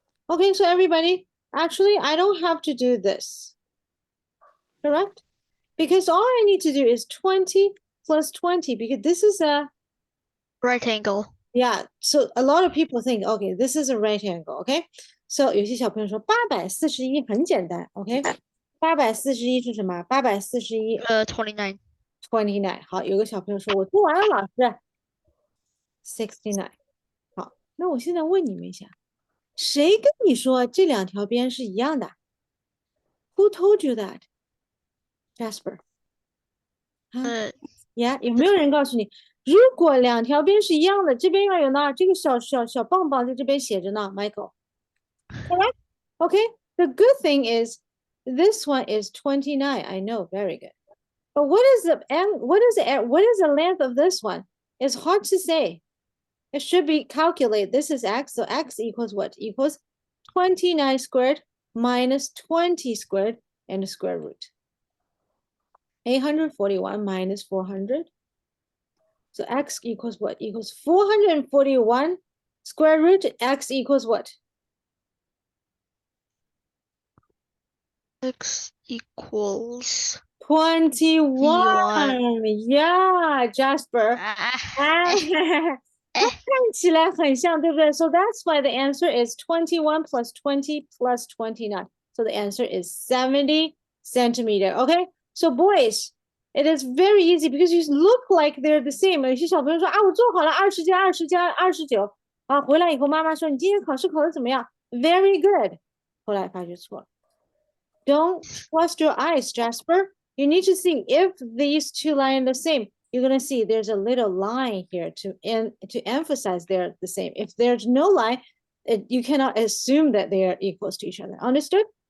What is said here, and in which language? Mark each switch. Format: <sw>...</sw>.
<en>Okay, so everybody, actually, I don't have to do this, correct? Because all I need to do is 20 plus 20, because this is a, Right angle. yeah, so a lot of people think, okay, this is a right angle, okay?</en> <zh>So 有些小朋友说841很简单 ，OK？ 841是什么？841</zh> <en>29.</en> <zh>29。好，有个小朋友说我做完了，老师69。好，那我现在问你们一下，谁跟你说这两条边是一样的？</zh> <en>Who told you that, Jasper？</en> <zh>呀，有没有人告诉你，如果两条边是一样的，这边要有呢，这个小棒棒在这边写着呢，Michael。</zh> <en>Correct? Okay. The good thing is this one is 29. I know, very good. But what is the length of this one? It's hard to say. It should be calculated. This is x, so x equals what? Equals 29 squared minus 20 squared and the square root. 841 minus 400. So x equals what? Equals 441 square root. X equals what? X equals 21. Yeah, Jasper. 它 eh.</en> <zh>看起来很像，对不对？</zh> <en>So that's why the answer is 21 plus 20 plus 29. So the answer is 70 centimeter. Okay, so boys, it is very easy because you look like they're the same.</en> <zh>有些小朋友说啊，我做好了20加20加29。啊，回来以后妈妈说你今天考试考得怎么样 ？</zh> <en>Very good.</en> <zh>后来发觉错了。</zh> <en>Don't trust your eyes, Jasper. You need to see if these two lines are the same. You're gonna see there's a little line here to emphasize they're the same. If there's no line, you cannot assume that they are equals to each other. Understood?</en>